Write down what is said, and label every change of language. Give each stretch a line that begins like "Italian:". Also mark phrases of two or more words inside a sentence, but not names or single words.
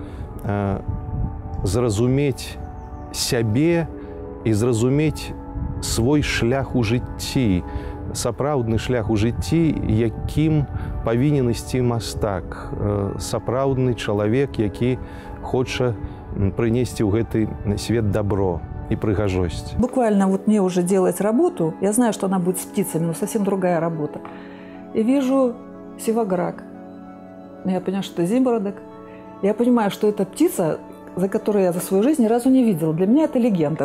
Belarusian: зразумець сябе і зразумець свой шлях у жыцці, сапраўдны шлях у жыцці, якім павінен ісці мастак, сапраўдны чалавек, які хоча прынесці ў гэты свет добро и прыгажость.
Russian: Буквально вот мне уже делать работу, я знаю, что она будет с птицами, но совсем другая работа. И вижу сиваграк. Я понимаю, что это зимородок. Я понимаю, что это птица, за которую я за свою жизнь ни разу не видела. Для меня это легенда.